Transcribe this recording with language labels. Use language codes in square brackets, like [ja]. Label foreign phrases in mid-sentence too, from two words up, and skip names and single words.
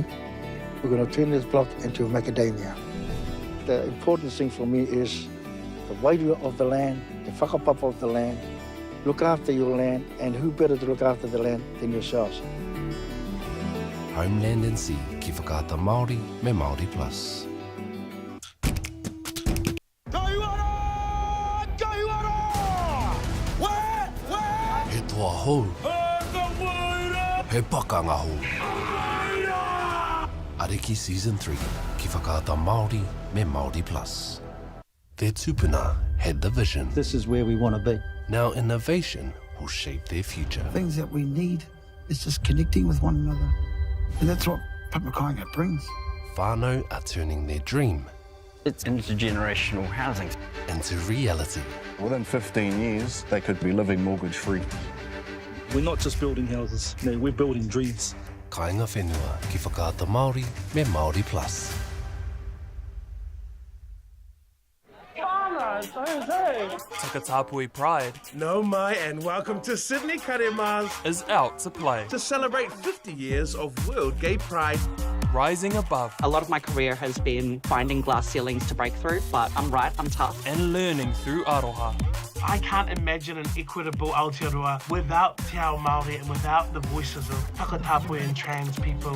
[en] We're going to turn this block into a macadamia. The important thing for me is the wairua of the land, the whakapapa of the land. Look after your land, and who better to look after the land than yourselves? Homeland and Sea, [mi] Ki Whakata Māori, me Māori Plus. He toa hou. He pakanga hou. Ariki Season 3, Ki Whakata Māori, me Māori Plus. [en] Their tupuna had the vision. This is where we want to be. Now innovation will shape their future. Things that we need is just connecting with one another. And that's what Papakainga brings. Whānau are turning their dream It's intergenerational housing into reality. Within 15 years, they could be living mortgage-free. We're not just building houses, no, we're building dreams. [mi] Kainga whenua, Ki Whakata Māori, me Māori Plus. [en] Takatapui Pride [mi] No mai [en] and welcome to Sydney Karemals. is out to play To celebrate 50 years of World Gay Pride. Rising above A lot of my career has been finding glass ceilings to break through, but I'm right, I'm tough. and learning through aroha. I can't imagine an equitable Aotearoa without [mi] Te Ao Māori [en] and without the voices of Whakatapui and trans people.